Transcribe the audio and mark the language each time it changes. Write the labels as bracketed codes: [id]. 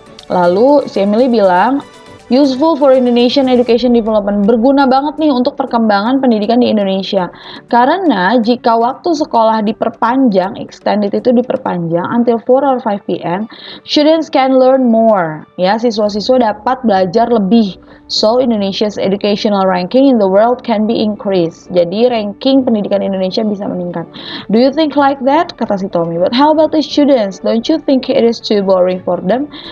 [id] Lalu si Emily bilang, [en] useful for Indonesian education development. [id] Berguna banget nih untuk perkembangan pendidikan di Indonesia. Karena jika waktu sekolah diperpanjang, extended itu diperpanjang [en] until 4 or 5 p.m., students can learn more. [id] Ya, siswa-siswa dapat belajar lebih. [en] So, Indonesia's educational ranking in the world can be increased. [id] Jadi, ranking pendidikan Indonesia bisa meningkat. [en] Do you think like that? [id] Kata si Tommy. [en] But how about the students? Don't you think it is too boring for them?